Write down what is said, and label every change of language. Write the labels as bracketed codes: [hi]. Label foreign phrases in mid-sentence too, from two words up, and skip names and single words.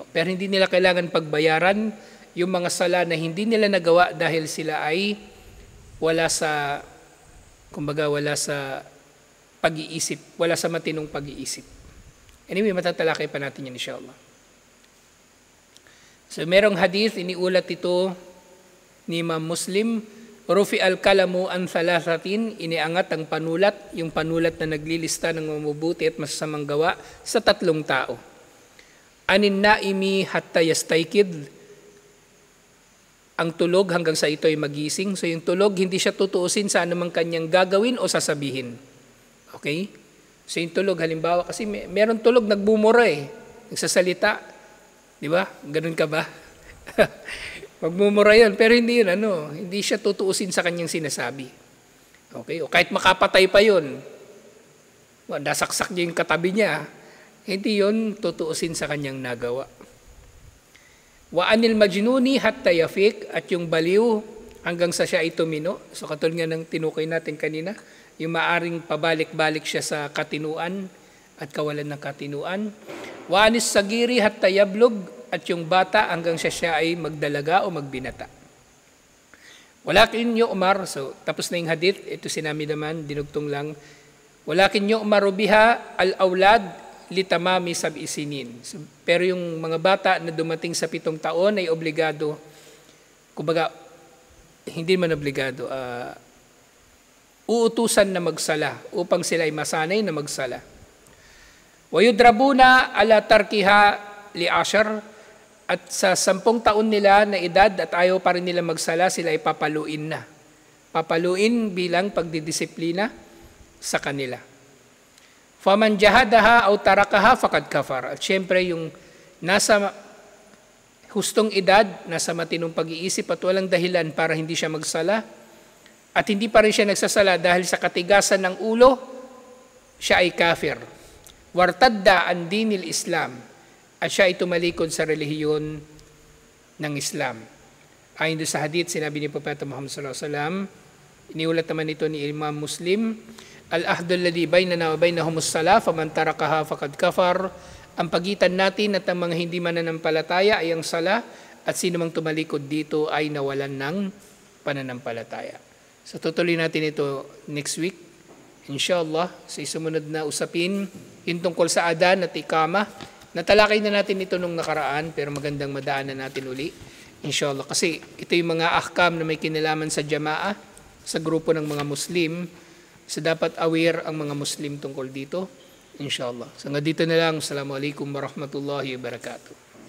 [tl] Pero hindi nila kailangan pagbayaran yung mga sala na hindi nila nagawa dahil sila ay wala sa pag-iisip, wala sa matinong pag-iisip. Anyway, matatalakay pa natin yan inshallah. So merong hadith, iniulat ito ni Imam Muslim, [ar] رفع القلم عن ثلاثة, [tl] iniangat ang panulat, yung panulat na naglilista ng mabubuti at masasamang gawa sa 3 tao. [ar] عن النائم حتى يستيقظ, [tl] ang tulog hanggang sa ito ay magising. So yung tulog, hindi siya tutuusin sa anumang kanyang gagawin o sasabihin. Okay? So yung tulog, halimbawa, kasi meron tulog, nagbumura nagsasalita. Di ba? Ganun ka ba? Magmumura yun. Pero hindi yun, hindi siya tutuusin sa kanyang sinasabi. Okay? O kahit makapatay pa yun, nasaksak niya yung katabi niya, hindi yun tutuusin sa kanyang nagawa. [ar] وعن المجنون حتى يفيق, [tl] at yung baliw hanggang sa siya ay tumino. So katulad nga ng tinukoy natin kanina, yung maaring pabalik-balik siya sa katinuan at kawalan ng katinuan. [ar] وعن الصغير حتى يبلغ, [tl] at yung bata hanggang siya ay magdalaga o magbinata. [ar] ولكن يؤمر, [tl] so tapos na yung hadith, ito sinami naman, dinugtong lang. [ar] ولكن يؤمر بها الأولاد لتمام سبع سنين. [tl] Pero yung mga bata na dumating sa 7 taon ay obligado, kumbaga, hindi man obligado, uutusan na magsala upang sila ay masanay na magsala. [ar] ويضربون على تركها لعشر, [tl] at sa 10 taon nila na edad at ayaw pa rin nila magsala, sila ay papaluin na. Papaluin bilang pagdidisiplina sa kanila. [ar] فمن جحدها أو تركها فقد كفر. [tl] At syempre yung nasa hustong edad, nasa matinong pag-iisip at walang dahilan para hindi siya magsala, at hindi pa rin siya nagsasala dahil sa katigasan ng ulo, siya ay kafir. [ar] وارتد عن دين الإسلام, [tl] at siya ay tumalikod sa relihiyon ng Islam. Ayon doon sa hadith, sinabi ni Propeta Muhammad [ar] صلى الله عليه وسلم, [tl] iniulat naman ito ni Imam Muslim, [ar] العهد الذي بيننا وبينهم الصلاة فمن تركها فقد كفر. [tl] Ang pagitan natin at ang mga hindi mananampalataya ay ang sala, at sino mang tumalikod dito ay nawalan ng pananampalataya. So tutuloy natin ito [en] next week, [tl] inshallah, sa sumunod na usapin, yung tungkol sa adan at ikama. Natalakay na natin ito nung nakaraan, pero magandang madaanan natin uli, inshallah. Kasi ito yung mga ahkam na may kinalaman sa jamaah, sa grupo ng mga Muslim, so dapat aware ang mga Muslim tungkol dito, inshallah. So nga dito na lang. [ar] السلام عليكم ورحمة الله وبركاته.